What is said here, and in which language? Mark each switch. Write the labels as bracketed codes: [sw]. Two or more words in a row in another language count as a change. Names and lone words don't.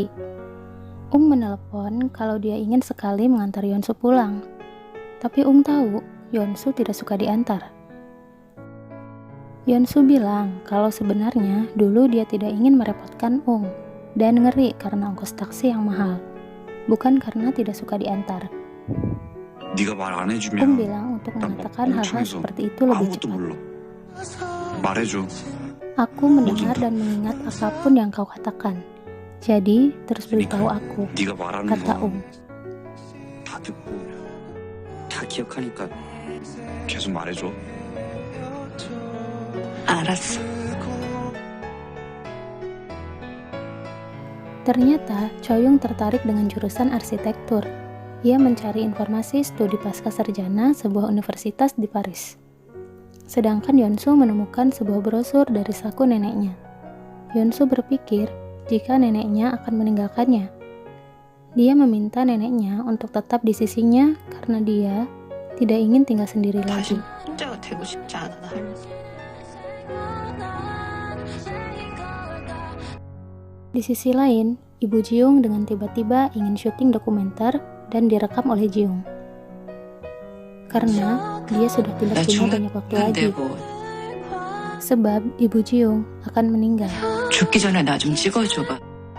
[id] Menelepon kalau dia ingin sekali mengantar Yeonsu pulang. Tapi tahu Yeonsu tidak suka diantar. Yeonsu bilang kalau sebenarnya dulu dia tidak ingin merepotkan dan ngeri karena ongkos taksi yang mahal, bukan karena tidak suka diantar. [ko] 네가 말 안 해주면 [id] bilang untuk mengatakan hal-hal [ko] 멍청해서 [id] seperti itu lebih [ko] 아무것도 [id] cepat. [ko] 몰라. 말해줘. [id] Aku mendengar dan mengingat apapun yang kau katakan. Jadi, terus beritahu aku, [ko] 네가 말하는 [id] kata [ko] 거 다 듣고 다 기억하니까 계속 말해줘. 알았어. [id] Ternyata, Choyung tertarik dengan jurusan arsitektur. Ia mencari informasi studi pasca sarjana sebuah universitas di Paris. Sedangkan Yeonsu menemukan sebuah brosur dari saku neneknya. Yeonsu berpikir jika neneknya akan meninggalkannya. Dia meminta neneknya untuk tetap di sisinya karena dia tidak ingin tinggal sendiri lagi. [ko] 혼자가 되고 싶지 않아. [id] Di sisi lain, Ibu Jiung dengan tiba-tiba ingin syuting dokumenter dan direkam oleh Jiung. Karena dia sudah tidak punya banyak waktu lagi. Sebab Ibu Jiung akan meninggal. [ko] 죽기 전에 나 좀 찍어줘봐.